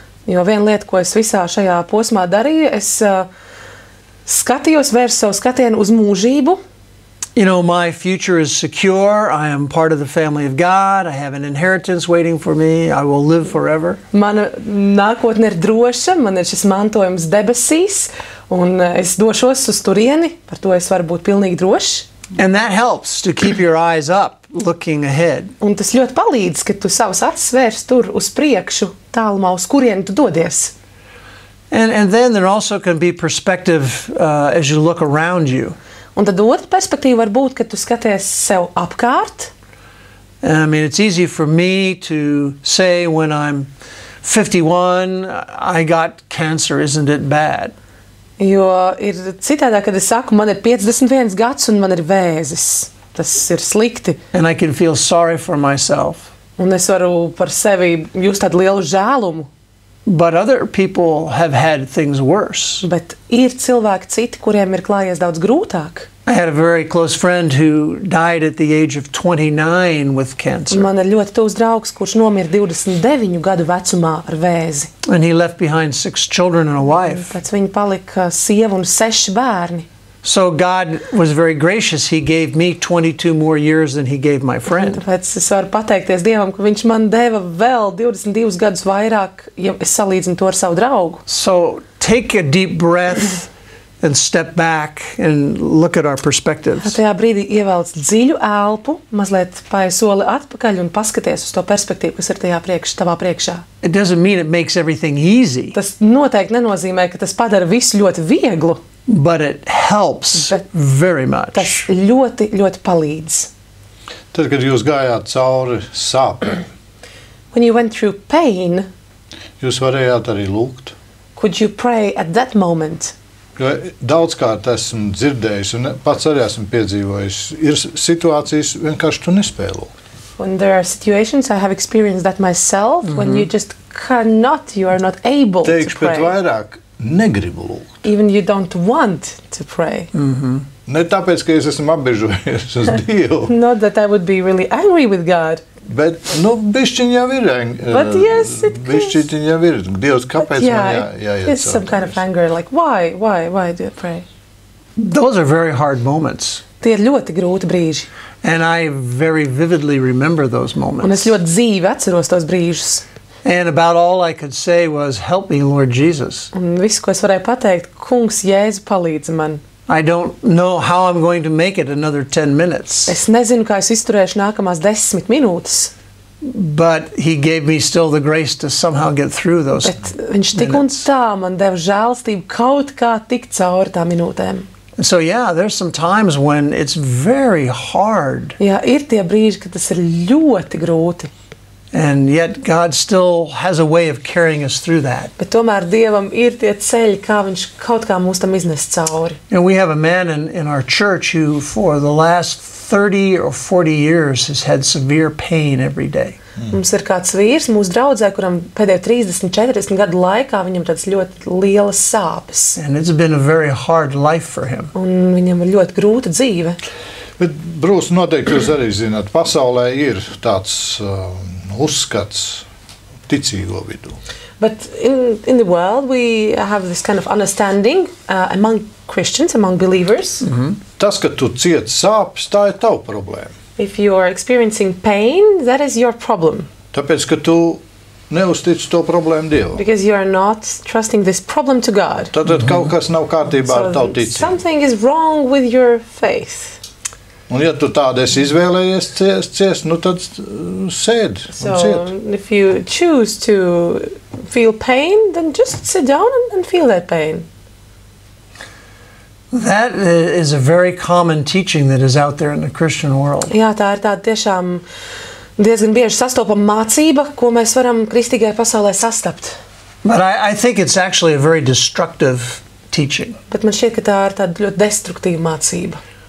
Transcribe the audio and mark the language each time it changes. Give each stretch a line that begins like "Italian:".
Latvian: Jo viena lieta, ko es visā šajā posmā darīju, es skatījos, vērsu savu skatienu uz mūžību.
English: You know, my future is secure. I am part of the family of God. I have an inheritance waiting for me. I will live forever.
Latvian: Mana nākotne ir droša, man ir šis mantojums debesīs, un es došos uz turieni, par to es varu būt pilnīgi drošs.
English: And that helps to keep your eyes up, looking ahead.
Latvian: Un tas ļoti palīdz, ka tu savas acis vērs tur uz priekšu, tālumā, uz kurieni tu dodies.
English: And then there also can be perspective as you look around you.
Latvian: Un tad otra perspektīva var būt, ka tu skaties sev apkārt.
English: I mean, it's easy for me to say when I'm 51, I got cancer, isn't it bad?
Latvian: Jo ir citādā, kad es saku, man ir 51 gads un man ir vēzis. Tas ir slikti.
English: And I can feel sorry for myself.
Latvian: Un es varu par sevi just tādu lielu žēlumu.
English: But other people have had things worse.
Latvian: Bet ir cilvēki citi, kuriem ir klājies daudz grūtāk.
English: I had a very close friend who died at the age of 29 with cancer.
Latvian: Man ir ļoti tuvs draugs, kurš nomira 29 gadu vecumā ar vēzi.
English: And he left behind 6 children and a wife.
Latvian: Pēc viņa palika sieva un 6 bērni.
English: So God was very gracious. He gave me 22 more years than he gave my friend.
Latvian: Tāpēc es varu pateikties Dievam, ka viņš man deva vēl 22 gadus vairāk, ja es salīdzinu to ar savu draugu.
English: So take a deep breath and step back and look at our perspectives.
Latvian: Tajā brīdī ievelc dziļu elpu, mazliet paej soli atpakaļ un paskaties uz to perspektīvu, kas ir tavā priekšā.
English: It doesn't mean it makes everything easy.
Latvian: Tas noteikti nenozīmē, ka tas padara visu ļoti vieglu.
English: But it helps very much.
Latvian: Tas ļoti, ļoti palīdz. Tad, kad jūs gājāt cauri sāpēm,
English: When you went through pain,
Latvian: jūs varējāt arī lūgt.
English: could you pray at that moment?
Latvian: Jo daudzkārt esmu dzirdējis un pats arī esmu piedzīvojis. Ir situācijas vienkārši tu nespēj lūgt.
English: When there are situations, I have experienced that myself, when you just cannot, you are not able
Latvian: Teikšu pat
English: pray.
Latvian: vairāk, negribu lūgt.
English: Even you don't want to pray.
Latvian: Ne tāpēc, ka es esmu apbežojies uz Dievu,
English: Not that I would be really angry with God,
Latvian: bet, bišķiņ jau ir.
English: But yes, it
Latvian: Bišķiņ jau ir. Dievs, kāpēc man jāiet
English: it's some kind of anger, like why do I pray? Those are very hard moments.
Latvian: Tie ir ļoti grūti brīži.
English: And I very vividly remember those
Latvian: Un es
English: moments.
Latvian: ļoti dzīvi atceros tos brīžus.
English: And about all I could say was, help me, Lord Jesus.
Latvian: Un viss, ko es varēju pateikt, kungs, Jēzu, palīdzi man.
English: I don't know how I'm going to make it another 10 minutes.
Latvian: Es nezinu, kā es izturēšu nākamās 10 minūtes,
English: But he gave me still the grace to somehow get through those.
Latvian: bet viņš tik un tā man deva žēlstību kaut kā tikt cauri tām minūtēm.
English: And so, yeah, there's some times when it's very hard.
Latvian: Jā, ir tie brīži, kad tas ir ļoti grūti,
English: And yet God still has a way of carrying us through that.
Latvian: bet tomēr Dievam ir tie ceļi, kā viņš kaut kā mūs tam iznes cauri.
English: And we have a man in our church who, for the last 30 or 40 years, has had severe pain every day.
Latvian: Mums ir kāds vīrs mūsu draudzē, kuram pēdējo 30, 40 gadu laikā viņam tāds ļoti lielas sāpes.
English: And it's been a very hard life for him.
Latvian: Un viņam ir ļoti grūta dzīve. Bet, Brūss, noteikti jūs arī zināt, pasaulē ir tāds uzskats ticīgo vidū.
English: But in the world we have this kind of understanding among Christians, among believers.
Latvian: Tas, ka tu cieti sāpes, tā ir tava problēma.
English: If you are experiencing pain, that is your problem.
Latvian: Tāpēc, ka tu neuztici to problēmu Dievam.
English: Because you are not trusting this problem to God.
Latvian: Tad kaut kas nav kārtībā ar tavu ticību.
English: something is wrong with your faith.
Latvian: Un ja tu tādu esi izvēlējies ciest, nu tad sēdi un
English: So
Latvian: ciet.
English: if you choose to feel pain, then just sit down and feel that pain. That is a very common teaching that is out there in the Christian world.
Latvian: Jā, tā ir tāda tiešām diezgan bieži sastopama mācība, ko mēs varam kristīgajā pasaulē sastapt.
English: But I think it's actually a very destructive teaching.
Latvian: Bet man šķiet, ka tā ir tāda ļoti destruktīva mācība.